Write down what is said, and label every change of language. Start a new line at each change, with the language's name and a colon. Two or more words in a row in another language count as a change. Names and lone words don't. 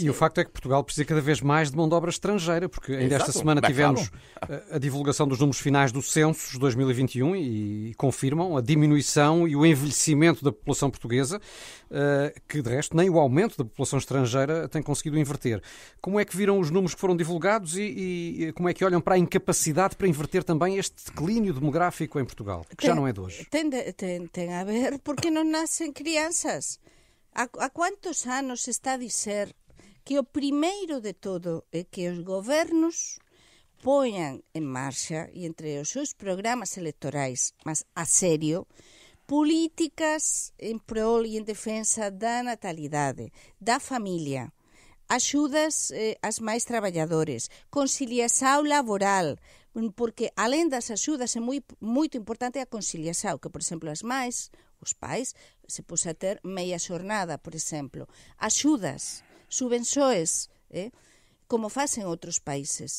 Portuguese: E o facto é que Portugal precisa cada vez mais de mão de obra estrangeira, porque ainda esta semana tivemos a divulgação dos números finais do censo de 2021 e confirmam a diminuição e o envelhecimento da população portuguesa, que de resto nem o aumento da população estrangeira tem conseguido inverter. Como é que viram os números que foram divulgados e como é que olham para a incapacidade para inverter também este declínio demográfico em Portugal, que já não é de hoje?
Galician: Ten a ver porque non nacen crianzas. A quantos anos se está a dizer que o primeiro de todo é que os gobernos poñan en marcha e entre os seus programas electorais, mas a serio, políticas en prol e en defensa da natalidade, da familia, axudas ás máis traballadores, conciliação laboral, porque além das axudas é moito importante a conciliação, que por exemplo as mães, os pais, se posa ter meia xornada, por exemplo, axudas, subvenções, como facen outros países.